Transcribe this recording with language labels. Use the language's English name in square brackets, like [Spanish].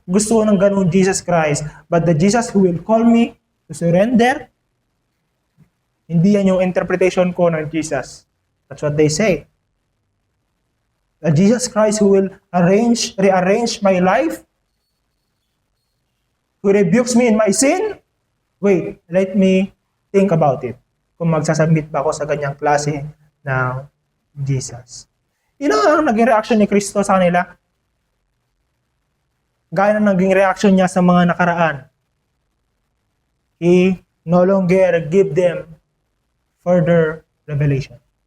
[Filipino] Gusto ko ng ganun [English] Jesus Christ. But the Jesus who will call me to surrender, [Filipino] hindi yan yung interpretation ko ng Jesus. [English] That's what they say. The Jesus Christ who will rearrange my life, who rebukes me in my sin, wait, let me think about it. [Filipino] Kung magsasubmit ba ako sa ganyang klase ng Jesus. You know, ang naging reaction ni Kristo sa kanila? Gaya na naging reaction niya sa mga nakaraan. [English] He no longer give them further revelation.